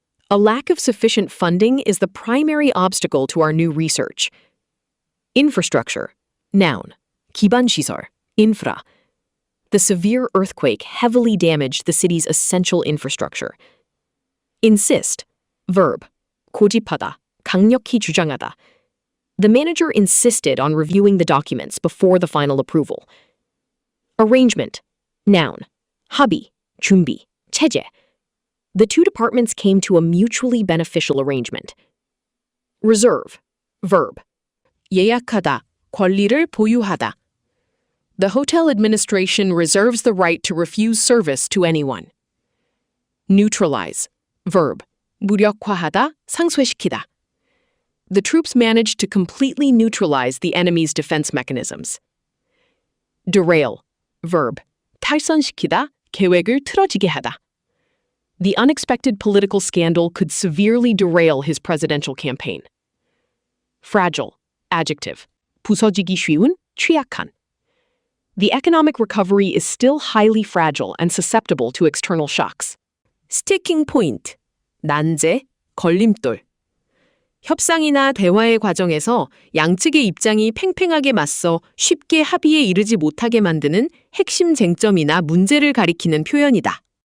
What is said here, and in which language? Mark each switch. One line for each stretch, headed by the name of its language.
English: A lack of sufficient funding is the primary obstacle to our new research. Infrastructure. Noun.
Korean: 기반시설,
English: infra. The severe earthquake heavily damaged the city's essential infrastructure. Insist. Verb.
Korean: 고집하다, 강력히 주장하다.
English: The manager insisted on reviewing the documents before the final approval. Arrangement. Noun.
Korean: 합의, 준비, 체제.
English: The two departments came to a mutually beneficial arrangement. Reserve. Verb.
Korean: 예약하다, 권리를 보유하다.
English: The hotel administration reserves the right to refuse service to anyone. Neutralize. Verb.
Korean: 무력화하다, 상쇄시키다.
English: The troops managed to completely neutralize the enemy's defense mechanisms. Derail. Verb.
Korean: 탈선시키다, 계획을 틀어지게 하다.
English: The unexpected political scandal could severely derail his presidential campaign. Fragile. Adjective.
Korean: 부서지기 쉬운, 취약한.
English: The economic recovery is still highly fragile and susceptible to external shocks. Sticking point.
Korean: 난제, 걸림돌. 협상이나 대화의 과정에서 양측의 입장이 팽팽하게 맞서 쉽게 합의에 이르지 못하게 만드는 핵심 쟁점이나 문제를 가리키는 표현이다.